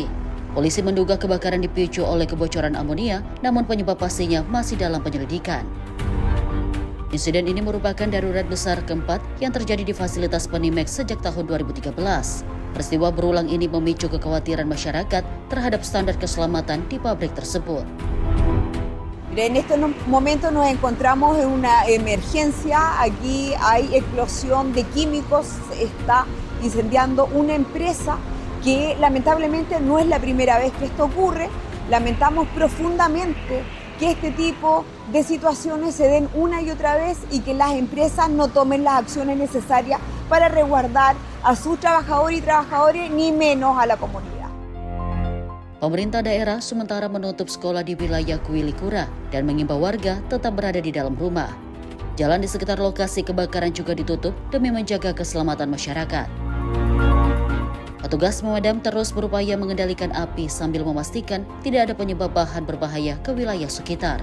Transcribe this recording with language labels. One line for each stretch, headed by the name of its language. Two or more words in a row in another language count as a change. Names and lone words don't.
Indonesian: Polisi menduga kebakaran dipicu oleh kebocoran amonia, namun penyebab pastinya masih dalam penyelidikan. Insiden ini merupakan darurat besar keempat yang terjadi di fasilitas Panimex sejak tahun 2013. Peristiwa berulang ini memicu kekhawatiran masyarakat terhadap standar keselamatan di pabrik tersebut.
Spanish: En este momento nos encontramos en una emergencia. Aquí hay explosión de químicos, se está incendiando una empresa que lamentablemente no es la primera vez que esto ocurre. Lamentamos profundamente que este tipo de situaciones se den una y otra vez y que las empresas no tomen las acciones necesarias para resguardar a sus trabajadores y trabajadoras, ni menos a la comunidad.
Indonesian: Pemerintah daerah sementara menutup sekolah di wilayah Kuilikura dan mengimbau warga tetap berada di dalam rumah. Jalan di sekitar lokasi kebakaran juga ditutup demi menjaga keselamatan masyarakat. Petugas pemadam terus berupaya mengendalikan api sambil memastikan tidak ada penyebab bahan berbahaya ke wilayah sekitar.